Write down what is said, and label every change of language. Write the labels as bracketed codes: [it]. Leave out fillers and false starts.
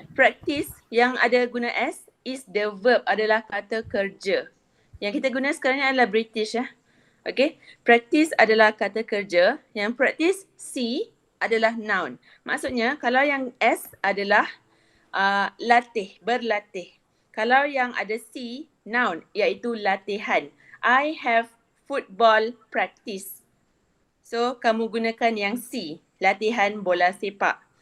[ms] Practice yang ada guna S [en] is the verb, [ms] adalah kata kerja. Yang kita guna sekarang ni adalah British Okay. Practice adalah kata kerja. Yang practice C adalah noun. Maksudnya kalau yang S adalah latih, berlatih. Kalau yang ada C, noun, iaitu latihan. [en] I have football practice. [ms] So, kamu gunakan yang C, latihan bola sepak.